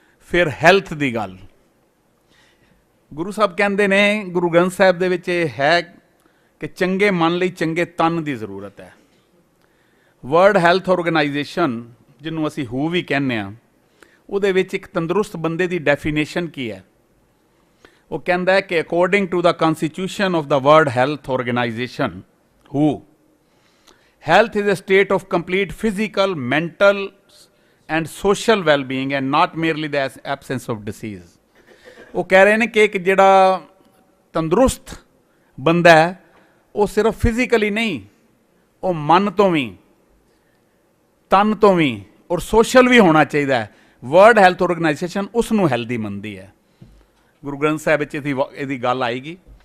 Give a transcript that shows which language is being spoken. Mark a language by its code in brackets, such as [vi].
[pa] ਫਿਰ ਹੈਲਥ ਦੀ ਗੱਲ, ਗੁਰੂ ਸਾਹਿਬ ਕਹਿੰਦੇ ਨੇ ਗੁਰੂ ਗ੍ਰੰਥ ਸਾਹਿਬ ਦੇ ਵਿੱਚ ਇਹ ਹੈ ਕਿ ਚੰਗੇ ਮਨ ਲਈ ਚੰਗੇ ਤਨ ਦੀ ਜ਼ਰੂਰਤ ਹੈ। ਵਰਲਡ ਹੈਲਥ ਆਰਗੇਨਾਈਜੇਸ਼ਨ, ਜਿਹਨੂੰ ਅਸੀਂ WHO ਵੀ ਕਹਿੰਦੇ ਹਾਂ, ਉਹਦੇ ਵਿੱਚ ਇੱਕ ਤੰਦਰੁਸਤ ਬੰਦੇ ਦੀ ਡੈਫੀਨੇਸ਼ਨ ਕੀ ਹੈ? ਉਹ ਕਹਿੰਦਾ ਹੈ ਕਿ [en] According to the constitution of the world health organization WHO, health is a state of complete physical, mental and social well-being and not merely the absence of disease। [pa] ਉਹ ਕਹਿ ਰਹੇ ਨੇ ਕਿ ਇੱਕ ਜਿਹੜਾ ਤੰਦਰੁਸਤ ਬੰਦਾ ਹੈ ਉਹ ਸਿਰਫ ਫਿਜ਼ੀਕਲੀ ਨਹੀਂ, ਉਹ ਮਨ ਤੋਂ ਵੀ, ਤਨ ਤੋਂ ਵੀ ਔਰ ਸੋਸ਼ਲ ਵੀ ਹੋਣਾ ਚਾਹੀਦਾ ਹੈ। ਵਰਲਡ ਹੈਲਥ ਆਰਗੇਨਾਈਜੇਸ਼ਨ ਉਸ ਨੂੰ ਹੈਲਦੀ ਮੰਨਦੀ ਹੈ। ਗੁਰੂ ਗ੍ਰੰਥ ਸਾਹਿਬ ਵਿੱਚ ਇਹਦੀ ਗੱਲ ਆਏਗੀ।